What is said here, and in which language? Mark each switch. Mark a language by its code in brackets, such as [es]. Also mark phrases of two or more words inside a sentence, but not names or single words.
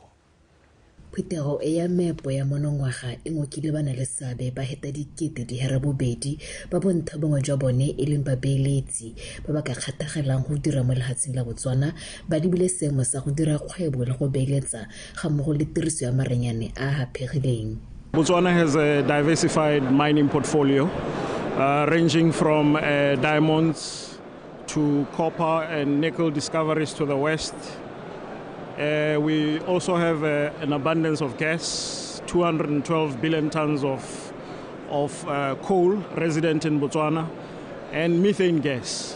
[tn] Phutego e ya meepo ya monongwaga e ngokile bana le seabe ba heta dikete di hera bobedi ba bontsha bongwe jwa bone e leng babeeletsi ba ba ka kgathagelang go dira mo lefatsheng la Botswana ba dibile seemo sa go dira kgwebo le go beeletsa ga mmogo le tiriso ya maranyane a hapegileng. [en] Botswana has a diversified mining portfolio ranging from diamonds to copper and nickel discoveries to the west. We also have an abundance of gas, 212 billion tons of coal resident in Botswana, and methane gas.